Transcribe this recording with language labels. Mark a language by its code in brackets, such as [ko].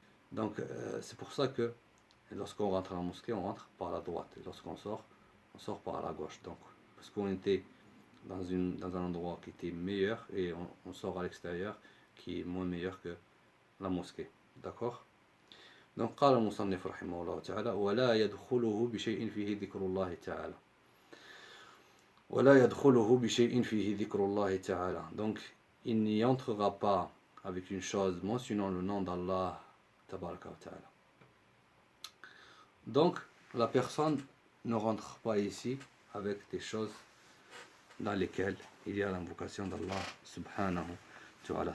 [fr] Donc c'est pour ça que lorsqu'on rentre à la mosquée, on rentre par la droite. Et lorsqu'on sort, on sort par la gauche. Donc, parce qu'on était dans un endroit qui était meilleur et on sort à l'extérieur qui est moins meilleur que la mosquée. D'accord? [ar] Donc, قال المصنف رحمه الله تعالى ولا يدخله بشيء فيه ذكر الله تعالى. ولا يدخله بشيء فيه ذكر الله تعالى. [fr] Donc, il n'y entrera pas avec une chose mentionnant le nom d'Allah tabaraka wa ta'ala. Donc, la personne ne rentre pas ici avec des choses dans lesquelles il y a l'invocation d'Allah subhanahu wa ta'ala.